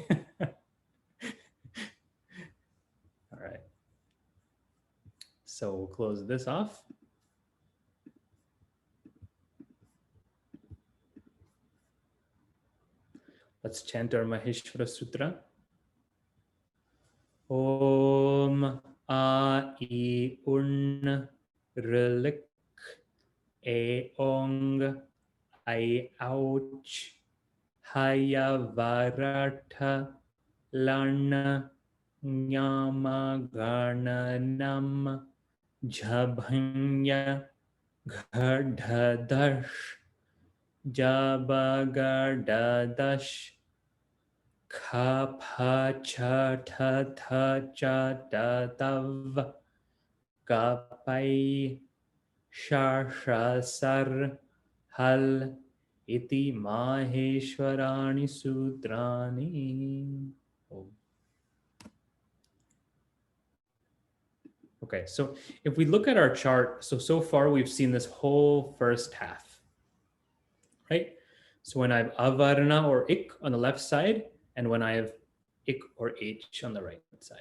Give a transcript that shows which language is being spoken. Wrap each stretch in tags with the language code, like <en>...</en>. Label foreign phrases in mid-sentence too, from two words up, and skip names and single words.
<en>All right. So we'll close this off. Let's chant our Maheshwara Sutra.</en> <sa>Om A I Un Rilik A Ong I I, ouch, haya, varatha, lana, nyama, garna, nam, jabhanya, gardha, dash, jaba, garda, dash, ka, pa, cha, ta, tha, cha, da, tav, ka, pai, sha, sha, sar, hal, iti maheshwarani sutrani. Oh.</sa> <en>Okay, so if we look at our chart, so far we've seen this whole first half, right? So when I have avarna or ik on the left side, and when I have ik or h on the right side.</en>